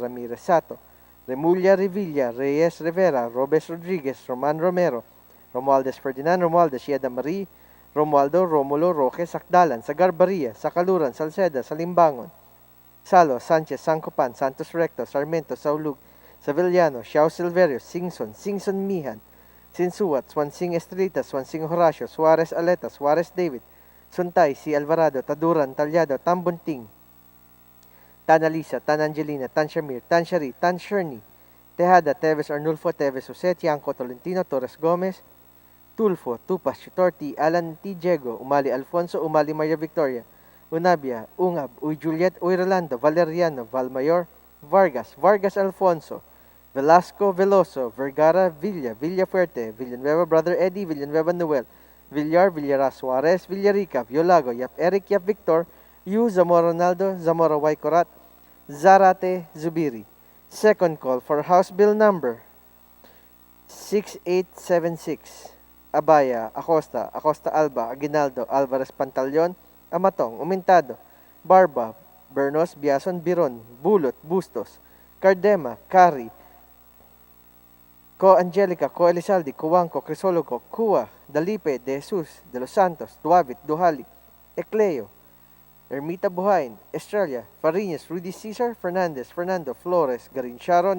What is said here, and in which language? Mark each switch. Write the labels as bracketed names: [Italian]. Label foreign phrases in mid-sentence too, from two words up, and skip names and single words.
[English] Ramirez, Sato, Remulla, Revilla, Reyes, Rivera, Robes Rodriguez, Roman Romero, Romualdez Ferdinand, Romualdez, Yeda Marie, Romualdo, Romulo, Roque, Sakdalan, Sagarbaria, Sakaluran, Salceda, Salimbangon, Salo, Sanchez, Sancopan, Santos Recto, Sarmiento, Saulug, Savillano, Xiao Silverio, Singson Mihan, Sinsuat, Swansing Estrelita, Swansing Horacio, Suarez Aleta, Suarez David, Suntay, C. Alvarado, Taduran, Talyado, Tambunting, Tan Alisa, Tan Angelina, Tan Shamir, Tan Shari, Tan Sherny, Tejada, Teves Arnulfo, Teves Jose, Tianco, Tolentino, Torres Gomez, Tulfo, Tupas, Chitorti, Alan T. Diego, Umali Alfonso, Umali Maria Victoria, Unabia, Ungab, Uy Juliet, Uy Rolando, Valeriano, Valmayor, Vargas Alfonso, Velasco Veloso, Vergara Villa, Villafuerte, Villanueva Brother Eddie, Villanueva Noel, Villar, Villara Suarez, Villarica, Violago, Yap Eric, Yap Victor, Yu, Zamora Ronaldo, Zamora Waikorat, Zarate Zubiri. Second call for House Bill number 6876. Abaya, Acosta, Acosta Alba, Aguinaldo, Alvarez Pantaleon, Amatong, Umintado, Barba, Bernos, Biason, Biron, Bulot, Bustos, Cardema, Cari, Co Angelica, Co Elizalde, Cuanco, Crisologo, Cua, Dalipe, De Jesus, De Los Santos, Duavit, Duhali, Ecleo, Ermita Buhain, Estrella, Fariñas, Rudy Cesar, Fernandez, Fernando, Flores, Garin Sharon,